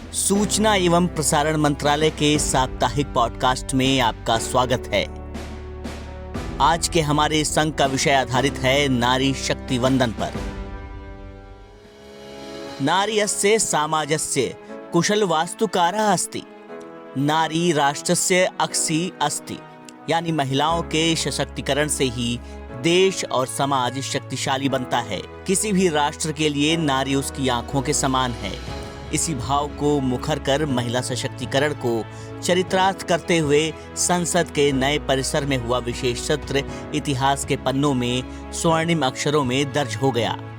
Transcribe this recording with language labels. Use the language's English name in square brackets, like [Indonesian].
[Hindi] सूचना एवं प्रसारण मंत्रालय के साप्ताहिक पॉडकास्ट में आपका स्वागत है। आज के हमारे इस अंक का विषय आधारित है नारी शक्ति वंदन पर। [Sanskrit] नार्यस्य सामाजस्य कुशल वास्तुकारः अस्ति, नारी राष्ट्रस्य अक्षि अस्ति। [Hindi] यानी महिलाओं के सशक्तिकरण से ही देश और समाज शक्तिशाली बनता है। किसी भी राष्ट्र के लिए नारी उसकी आंखों के समान है। इसी भाव को मुखर कर महिला सशक्तिकरण को चरितार्थ करते हुए संसद के नए परिसर में हुआ विशेष सत्र इतिहास के पन्नों में स्वर्णिम अक्षरों में दर्ज हो गया।